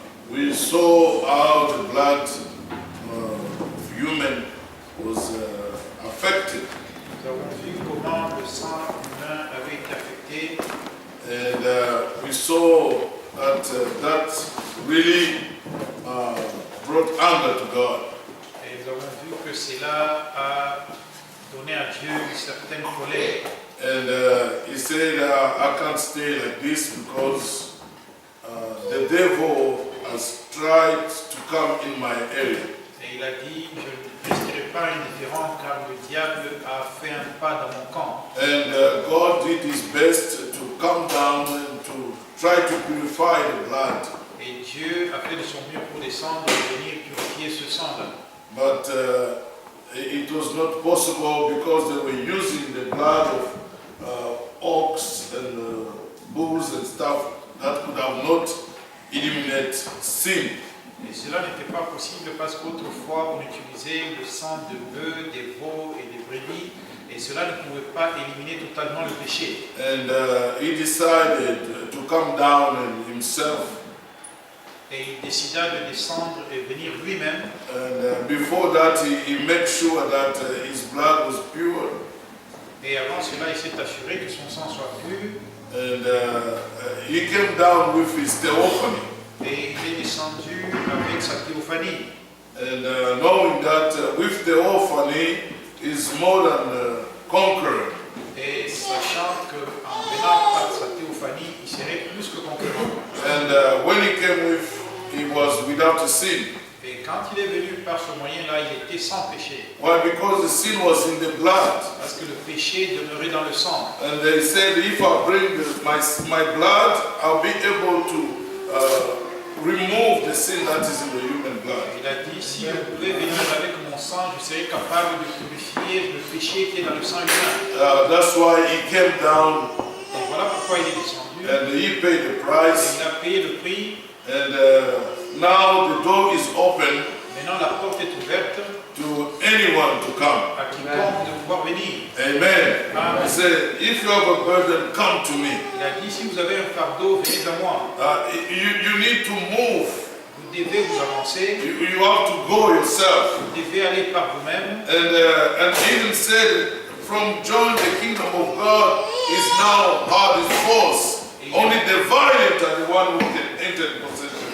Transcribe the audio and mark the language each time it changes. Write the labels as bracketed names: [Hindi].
[English] We saw how the blood of human was affected. [French] Nous avons vu comment le sang humain avait été affecté. [English] And we saw that that really brought anger to God. [French] Et nous avons vu que cela a donné à Dieu une certaine colère. [English] And he said, I can't stay like this because the devil has tried to come in my area. [French] Et il a dit, je ne resterai pas indifférent car le diable a fait un pas dans mon camp. [English] And God did his best to come down and to try to purify the blood. [French] Et Dieu a fait de son mieux pour descendre et venir purifier ce sang-là. [English] But it was not possible because they were using the blood of ox and bulls and stuff that could have not eliminated sin. [French] Et cela n'était pas possible parce qu'autrefois on utilisait le sang de bœufs, des veaux et des brebis et cela ne pouvait pas éliminer totalement le péché. [English] And he decided to come down and himself. [French] Et il décida de descendre et venir lui-même. [English] And before that, he made sure that his blood was pure. [French] Et avant cela, il s'est assuré que son sang soit pur. [English] And he came down with his theophany. [French] Et il est descendu avec sa théophanie. [English] And knowing that with theophany is more than conqueror. [French] Et sachant qu'en venant par sa théophanie, il serait plus que conquérant. [English] And when he came with, he was without a sin. [French] Et quand il est venu par ce moyen-là, il était sans péché. [English] Why? Because the sin was in the blood. [French] Parce que le péché demeurait dans le sang. [English] And they said, if I bring my blood, I'll be able to remove the sin that is in the human blood. [French] Il a dit, si je pouvais venir avec mon sang, je serais capable de purifier le péché qui est dans le sang humain. [English] That's why he came down. [French] Donc voilà pourquoi il est descendu. [English] And he paid the [French] Et [English] price. [French] il a payé le prix. [English] And now the door is open [French] Maintenant la porte est ouverte [English] to anyone to come. [French] à quiconque de pouvoir venir. [English] Amen. [French] Amen. [English] He said, if you have a burden, come to me. [French] Il a dit, si vous avez un fardeau, venez à moi. [English] You need to move. [French] Vous devez vous avancer. [English] You have to go yourself. [French] Vous devez aller par vous-même. [English] And even said, from join the kingdom of God is now hard as force. Only the violent are the one who can enter possession.